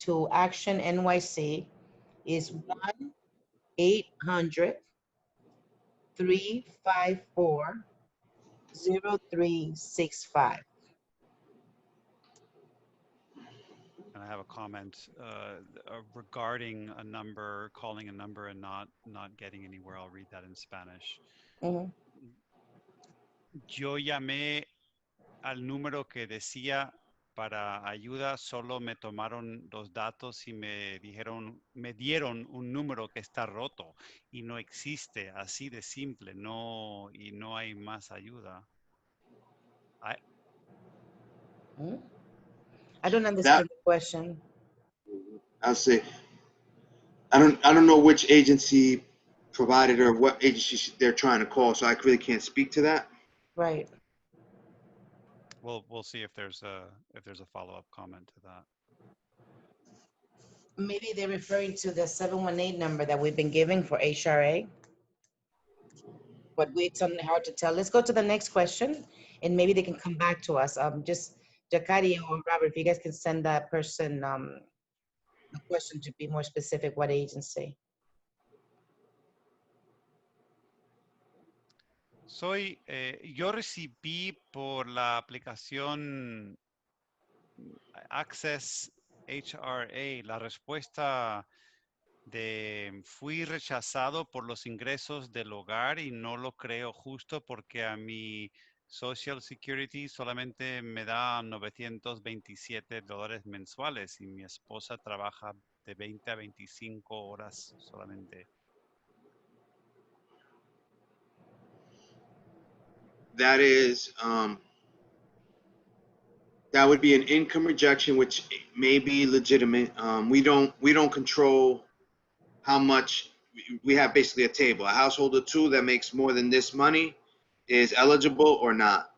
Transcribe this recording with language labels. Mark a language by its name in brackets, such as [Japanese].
[English] to Action NYC is 1-800-354-0365. And I have a comment regarding a number, calling a number and not getting anywhere. I'll read that in Spanish. Mhm. [Spanish] Yo llamé al número que decía para ayuda, solo me tomaron los datos y me dieron un número que está roto y no existe, así de simple, y no hay más ayuda. [English] Mhm. I don't That understand the question. I'll say I don't know which agency provided or what agency they're trying to call, so I really can't speak to that. Right. We'll see if there's a follow-up comment to that. Maybe they're referring to the 718 number that we've been giving for HRA. But it's hard to tell. Let's go to the next question, and maybe they can come back to us. Just Jacari or Robert, if you guys can send that person a question to be more specific, what agency? [Spanish] Yo recibí por la aplicación Access HRA la respuesta de fui rechazado por los ingresos del hogar y no lo creo justo porque a mi Social Security solamente me da $927 mensuales y mi esposa trabaja de 20 a 25 horas solamente. [English] That is, that would be an income rejection, which may be legitimate. We don't control how much. We have basically a table. A household of two that makes more than this money is eligible or not.